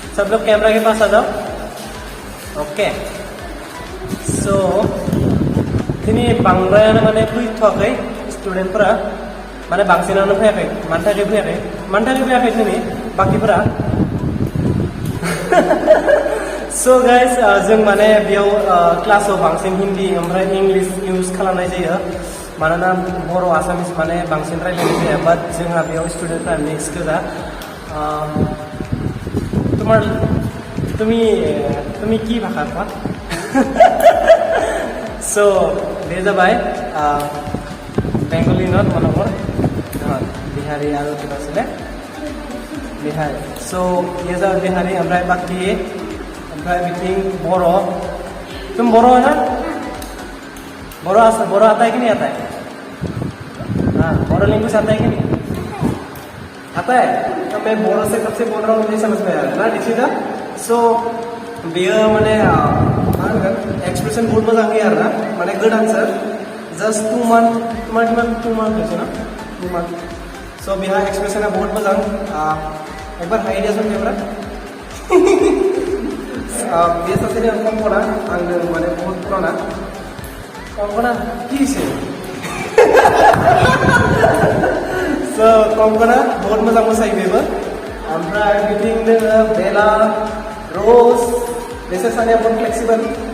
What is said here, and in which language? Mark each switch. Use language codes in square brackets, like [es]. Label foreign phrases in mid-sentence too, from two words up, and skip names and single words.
[hi] लोग कैमरा के पास आ जाओ [en] okay so [brx] दिनै बांद्रायानो माने फैथ'वाखै स्टुडेन्टफोरा माने बांसिनानो फैयाखै मानि थाखाय फैयाखै दिनै बाखिफोरा सो गाइस जों माने बेयाव क्लासाव बांसिन हिन्दी ओमफ्राय इंलिश इउज खालामनाय जायो मानोना बर' आसामिस माने बांसिन रायलायनाय जाया बाट जोंहा बेयाव स्टुडेन्टफ्रा मिक्स गोजा [as] তুমি কি ভাষা কোৱা [brx] सो बे जाबाय [en] Bengali not [brx] मनोहर बिहारी आरो किबा आছিলে बिहारी सो ये जाबाय बिहारी ओमफ्राय बाकी ओमफ्राय बिथिं बर' [hi] तुम बर' है ना बर' आता है कि नहीं आता है हाँ बर' लैंग्वेज आता है कि नहीं आता है तो मैं बोरो से कब से बोल रहा हूँ मुझे समझ में आ रहा है ना दीक्षिता [brx] सो बेयो माने एक्सप्रेशन बहुत मोजां होयो आरो ना माने [en] good answer just 2 month [brx] होइसे ना 2 month सो बेहा एक्सप्रेशना बहुत मोजां [hi] एक बार [brx] हाइ दियासन कैमरा बे सासेनि कंकना आंनो माने [hi] बहुत पुराना [brx] कंकना की हिसे सो कंकना बहुत मोजां मोसायो बेबो ओमफ्राय बिथिं दोङो बेला र'ज बिसोर सानैया बहुत फ्लेक्सिबल